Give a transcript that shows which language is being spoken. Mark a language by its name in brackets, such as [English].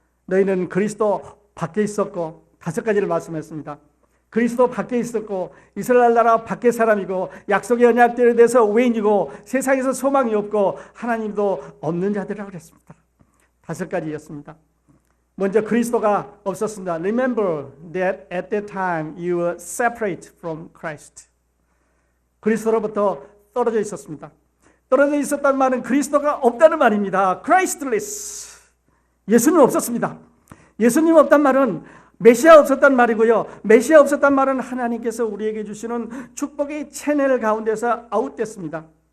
[Korean] 너희는 그리스도 밖에 있었고, 5가지를 말씀했습니다. 그리스도 밖에 있었고, 이스라엘 나라 밖에 사람이고, 약속의 언약들에 대해서 외인이고, 세상에서 소망이 없고, 하나님도 없는 자들이라고 그랬습니다. 5가지였습니다. 먼저 그리스도가 없었습니다. [English] Remember that at that time you were separate from Christ. [Korean] 그리스도로부터 떨어져 있었습니다. 떨어져 있었다는 말은 그리스도가 없다는 말입니다. Christless. 예수님 없었습니다. 예수님 없단 말은 메시아 없었단 말이고요. 메시아 없었단 말은 하나님께서 우리에게 주시는 축복의 채널 가운데서 아웃됐습니다.